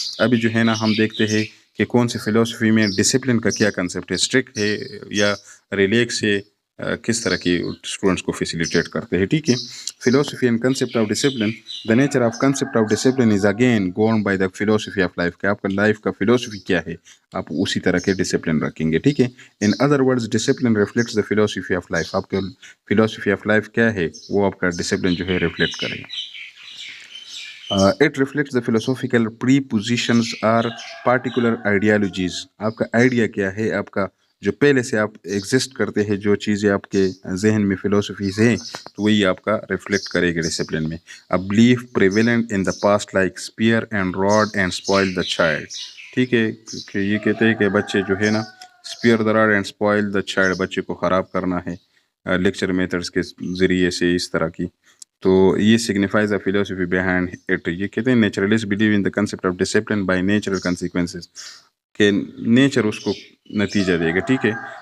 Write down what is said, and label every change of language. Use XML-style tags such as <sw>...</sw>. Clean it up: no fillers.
<ur>ابھی جو ہے نا ہم دیکھتے ہیں کہ کون سی فلاسفی میں ڈسپلن کا کیا کنسیپٹ ہے، اسٹرکٹ ہے یا ریلیکس ہے، کس طرح کی اسٹوڈنٹس کو فیسیلیٹیٹ کرتے ہیں. ٹھیک ہے.</ur> <en>Philosophy and concept of discipline. The nature of concept of discipline is again govern by the philosophy of life.</en> <ur>کہ آپ کا لائف کا فلاسفی کیا ہے، آپ اسی طرح کے ڈسپلن رکھیں گے. ٹھیک ہے.</ur> <en>In other words discipline reflects the philosophy of life.</en> <ur>آپ کے فلاسفی آف لائف کیا ہے، وہ آپ کا ڈسپلن جو ہے ریفلیکٹ کرے گا.</ur> <en>It reflects the philosophical prepositions or particular ideologies.</en> <ur>آپ کا آئیڈیا کیا ہے، آپ کا جو پہلے سے آپ ایگزسٹ کرتے ہیں، جو چیزیں آپ کے ذہن میں فلاسفیز ہیں، تو وہی آپ کا ریفلیکٹ کرے گا ڈسپلن میں.</ur> <en>A belief prevalent in the past like spear and rod and spoil the child.</en> <ur>ٹھیک ہے. کہ یہ کہتے ہیں کہ بچے جو ہے نا</ur> <en>spear the rod and spoil the child،</en> <ur>بچے کو خراب کرنا ہے لیکچر میتھڈس کے ذریعے سے، اس طرح کی. تو یہ</ur> <en>Signifies a philosophy behind it.</en> <ur>یہ کہتے ہیں</ur> <en>naturalist believe in the concept of discipline by natural consequences,</en> <ur>کہ نیچر اس کو نتیجہ دے گا. ٹھیک ہے.</ur>